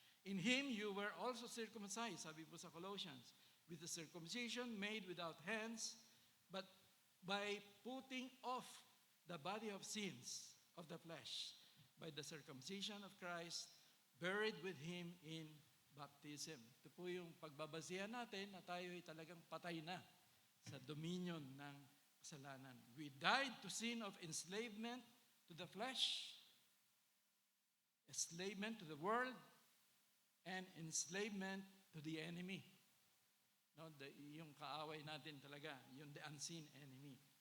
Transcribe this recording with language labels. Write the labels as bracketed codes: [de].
[en] In Him you were also circumcised, [tl] sabi po sa [en] Colossians, with the circumcision made without hands, but by putting off the body of sins of the flesh, by the circumcision of Christ, buried with Him in baptism. [tl] Ito po yung pagbabasihan natin na tayo ay talagang patay na sa dominion ng kasalanan. [en] We died to sin of enslavement to the flesh, enslavement to the world, and enslavement to the enemy. [tl] No, yung kaaway natin talaga, yung [en] the unseen enemy.